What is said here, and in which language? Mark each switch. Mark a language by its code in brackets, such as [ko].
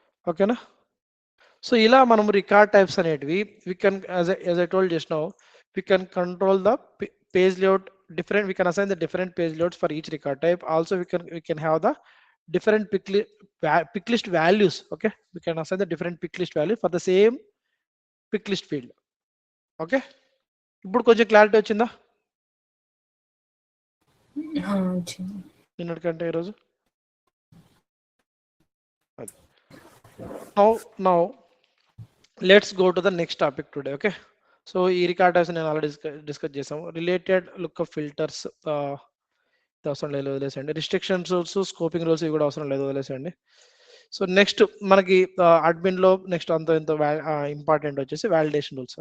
[te] ఓకేనా, సో ఇలా మనం రికార్డ్ టైప్స్ అనేటివి [en] we can as I told just now we can control the page layout different, we can assign the different page layouts for each record type. Also we can have the different pick list values. Okay, we can assign the different pick list value for the same pick list field. [te] Okay, ఇప్పుడు కొంచెం clarity వచ్చిందా నిన్నటికంటే ఈరోజు? [en] Now let's go to the next topic today. [te] Okay, so ఈ record types నేను already discuss చేసాము. Related lookup filters అవసరం లేదు, వదిలేసండి. Restriction rules, scoping rules ఇవి కూడా అవసరం లేదు, వదిలేసండి. సో నెక్స్ట్ మనకి అడ్మిన్ లో నెక్స్ట్ అంత ఎంతో ఇంపార్టెంట్ వచ్చేసి వాలిడేషన్ రూల్స్.